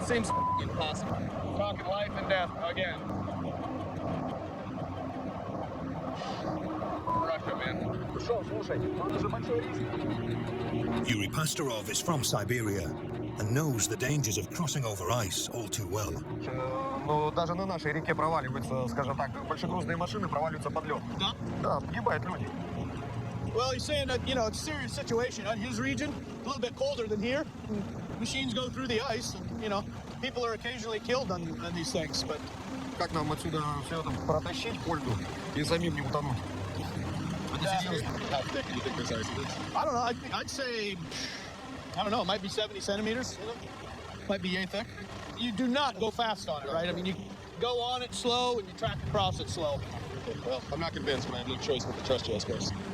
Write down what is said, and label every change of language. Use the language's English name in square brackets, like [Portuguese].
[English] It seems impossible. Talking life and death again. Russia, man. Yuri Pastorov is from Siberia and knows the dangers of crossing over ice all too well. [Russian] Ну, даже на нашей реке проваливаются, скажем так, большегрузные машины проваливаются под лед. Да? Да, погибают люди. [English] Well, he's saying that, you know, it's a serious situation. On his region, a little bit colder than here. Machines go through the ice, and, you know, people are occasionally killed on these things, but... [Russian] Как нам отсюда все это протащить по льду и самим не утонуть? [English] How thick do you think this ice is? I don't know. I'd say, I don't know. It might be 70 centimeters. You know? Might be yay thick. You do not go fast on it, right? I mean, you go on it slow and you track across it slow. Well, I'm not convinced, but I have no choice but to trust you, I suppose.